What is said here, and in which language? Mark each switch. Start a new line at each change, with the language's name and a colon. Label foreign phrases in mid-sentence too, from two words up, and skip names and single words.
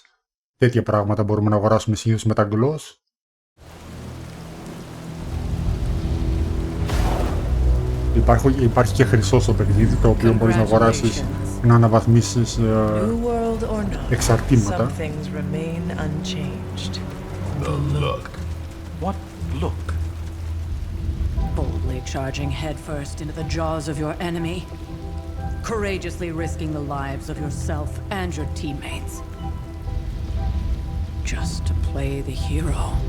Greek: Τέτοια πράγματα μπορούμε να αγοράσουμε συνήθως με τα gloss. Υπάρχει και χρυσό στο παιχνίδι, το οποίο μπορείς να αγοράσεις και να αναβαθμίσεις εξαρτήματα.
English: The look. What look? Boldly charging headfirst into the jaws of your enemy. Courageously risking the lives of yourself and your teammates. Just to play the hero.